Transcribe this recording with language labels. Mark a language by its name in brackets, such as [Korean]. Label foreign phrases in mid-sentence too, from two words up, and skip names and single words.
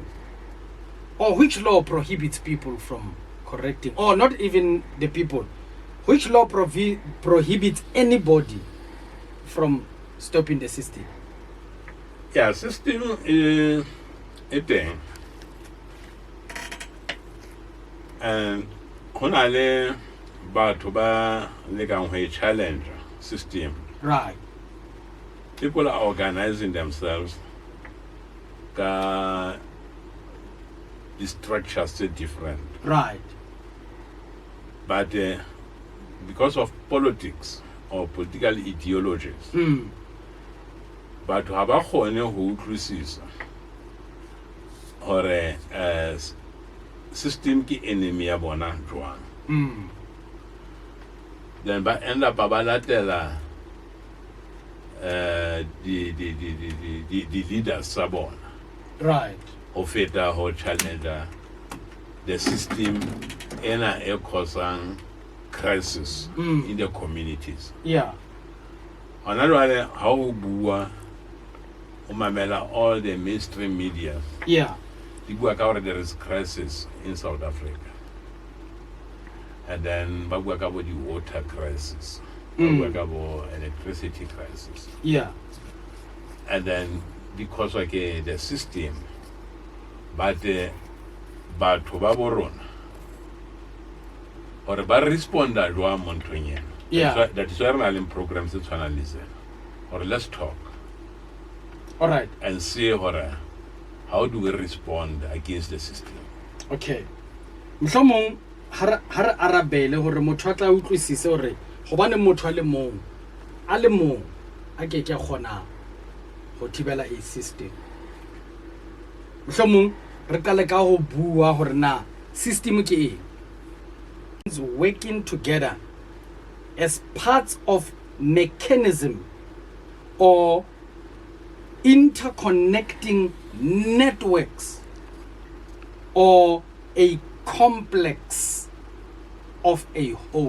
[English] Or which law prohibits people from correcting? Or not even the people. Which law prohibits anybody from stopping the system? Yeah, system is a thing. [Southern Sotho] And hona le batho ba lekang ho [English] challenge system. Right. People are organizing themselves. The structures are different. Right. But because of politics or political ideologies, [Southern Sotho] batho ha ba kgone ho utlwisisa hore system ke enemy ya bona jwang. Then ba [English] end up [Southern Sotho] ba latela [English] the leaders [Southern Sotho] sa bona. [English] Right. [Southern Sotho] Ho feta ho challenge [English] the system [Southern Sotho] ena e [English] causing crisis in the communities. Yeah. [Southern Sotho] Hona jwale ha o bua o mamela [English] all the mainstream media. Yeah. [Southern Sotho] Di bua ka hore [English] there is crisis in South Africa. And then [Southern Sotho] ba bua ka bo di [English] water crisis. [Southern Sotho] Ba bua ka bo [English] electricity crisis. Yeah. And then because like the system but [Southern Sotho] batho ba borona or ba responda jwa mo nthong ena. [English] Yeah. That is why [Southern Sotho] re na le programs tse tshwanang le tsena. [English] Or let's talk All right. and see how do we respond against the system. Okay. [Southern Sotho] Mohlomong ha re arabele hore motho a tla utlwisise hore hobane motho a le mong a ke kgona ho thibela a system. Mohlomong re ka leka ho bua hore na system ke eng. [English] It's working together as parts of mechanism or interconnecting networks or a complex of a whole.